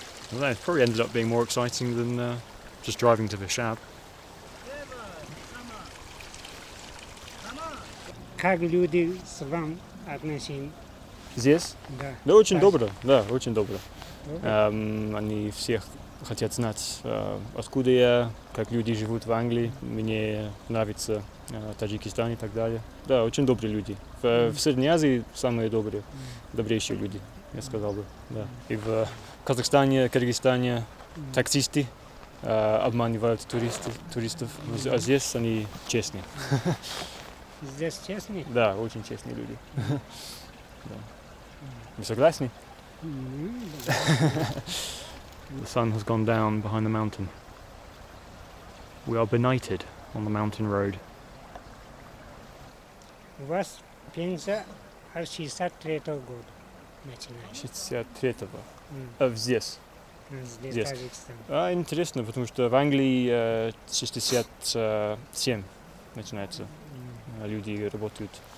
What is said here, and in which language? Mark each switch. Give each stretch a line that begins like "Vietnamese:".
English: I don't know, it probably ended up being more exciting than just driving to Veshab.
Russian: Как люди с вами относятся? Здесь? Да. Да, очень добро. Да, очень добро. Они всех хотят знать, откуда я, как люди живут в Англии. Мне нравится Таджикистан и так далее. Да, очень добрые люди. В Средней Азии самые добрейшие люди, я сказал бы. Да. И в Казахстане, Кыргызстане таксисты обманывают туристов, а здесь они честные. Здесь честный? Да, очень честные люди. Да. Вы согласны?
English: The sun has gone down behind the mountain. We are benighted on the mountain road.
Russian: У вас пенсия от 63-го года начинается. 63-го. Здесь. Здесь Таджикистан. Интересно, потому что в Англии 67 начинается. Люди работают